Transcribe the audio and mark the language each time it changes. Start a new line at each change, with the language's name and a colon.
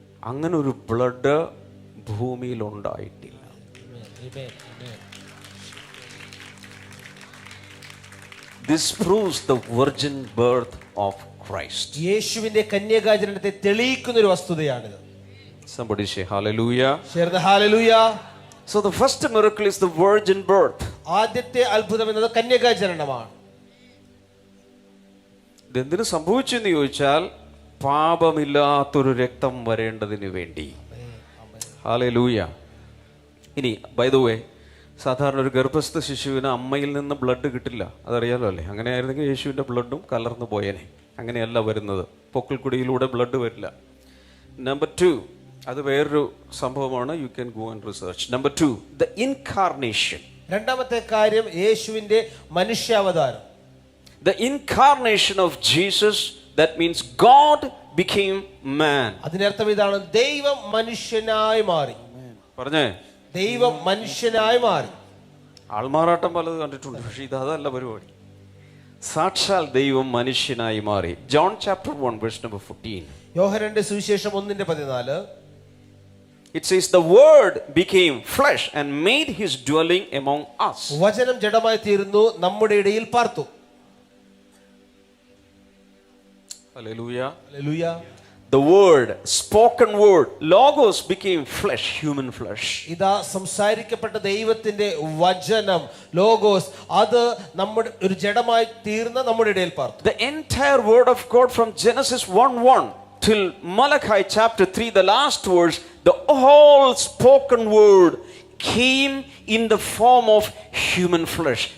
Malayalam: അങ്ങനെ ഒരു ബ്ലഡ് ഭൂമിയിൽ ഉണ്ടായിട്ടില്ല.
English: This proves the virgin birth of Christ.
Malayalam: യേശുവിന്റെ കന്യകാജനനത്തെ തെളിയിക്കുന്ന ഒരു വസ്തുതയാണിത്.
English: Somebody say hallelujah.
Malayalam: ചേർന്ന് hallelujah.
English: So the first miracle is the virgin birth.
Malayalam: ആദ്യത്തെ അത്ഭുതം എന്നത് കന്യകാജനനമാണ്. ഇതെന്തിനു സംഭവിച്ചു എന്ന് ചോദിച്ചാൽ, പാപമില്ലാത്തൊരു രക്തം വരേണ്ടതിന് വേണ്ടി. ഹല്ലേലൂയ. ഇനി
English: by the way,
Malayalam: സാധാരണ ഒരു ഗർഭസ്ഥ ശിശുവിന് അമ്മയിൽ നിന്ന് ബ്ലഡ് കിട്ടില്ല, അതറിയാലോ അല്ലേ? അങ്ങനെയായിരുന്നെങ്കിൽ യേശുവിൻ്റെ ബ്ലഡും കലർന്നു പോയേനെ. അങ്ങനെയല്ല വരുന്നത്, പൊക്കിൾക്കുടിയിലൂടെ ബ്ലഡ് വരില്ല. നമ്പർ 2, അത് വേറൊരു സംഭവമാണ്.
English: You can go and research. Number 2, the incarnation.
Malayalam: രണ്ടാമത്തെ കാര്യം യേശുവിന്റെ മനുഷ്യാവതാരം.
English: The incarnation of Jesus, that means God became man.
Malayalam: അതിനർത്ഥം ഇതാണ്, ദൈവം മനുഷ്യനായി മാറി. പറഞ്ഞേ, ദൈവം മനുഷ്യനായി മാറി. ആൾമാറാട്ടം പലത് കണ്ടിട്ടുണ്ട്, പക്ഷേ അതല്ല പരിപാടി. സാക്ഷാൽ ദൈവം മനുഷ്യനായി മാറി.
English: John chapter 1 verse number 14.
Malayalam: യോഹന്നാന്റെ സുവിശേഷം 1:14.
English: It says the word became flesh and made his dwelling among us.
Malayalam: വചനം ജഡമായി തീർന്നു, നമ്മുടെ ഇടയിൽ പാർത്തു.
English: Hallelujah. Hallelujah. the word, spoken word, logos became flesh, human flesh.
Malayalam: ഇതാ സംസാരിക്കപ്പെട്ട ദൈവത്തിന്റെ വചനം ലോഗോസ് അത് നമ്മുടെ ഒരു ജഡമായി തീർന്ന നമ്മുടെ ഇടയിൽ പാർത്തു.
English: The entire word of God from Genesis 1:1 till Malachi chapter 3, the last verse, the whole spoken word came in the form of human flesh.